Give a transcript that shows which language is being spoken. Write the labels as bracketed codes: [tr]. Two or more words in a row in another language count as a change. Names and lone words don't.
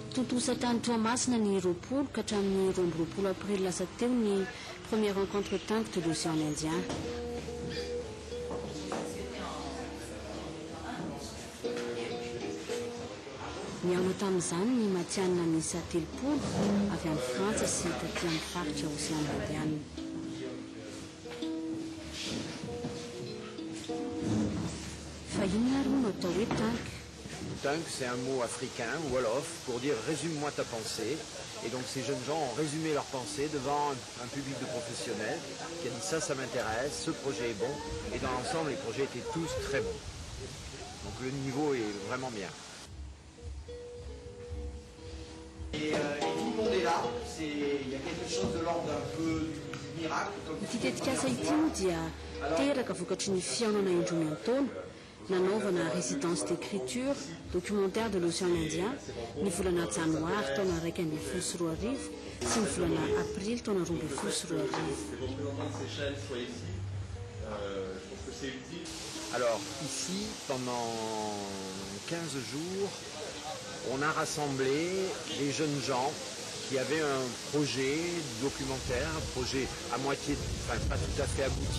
[mg] Natosatany Toamasina ny roapolo ka hatramin'ny 12 avril lasa teo ny [fr] première rencontre tank de l'océan Indien. [mg] Miaona tamin'izany ny matianina miisa 3 avy any Frantsa sy taty amin'ny faritra océan Indien. Fa inona ro no atao hoe tank? [fr] Tank, c'est un mot africain, wolof, pour dire résume-moi ta pensée. Et donc ces jeunes gens ont résumé leur pensée devant un public de professionnels qui a dit ça m'intéresse, ce projet est bon. Et dans l'ensemble, les projets étaient tous très bons. Donc le niveau est vraiment bien. Et tout le monde est là, il y a quelque chose de l'ordre d'un peu du miracle. [mg] Itetikasa ity moa dia teraka vokatry ny fiainana indroa miantoana nanaovana [fr] résidence d'écriture documentaire de l'océan Indien [mg] ny volana janoary taona 2024 sy ny volana avril taona 2024. [fr] Alors ici, pendant 15 jours, on a rassemblé des jeunes gens qui avaient un projet documentaire, un projet à moitié, enfin pas tout à fait abouti.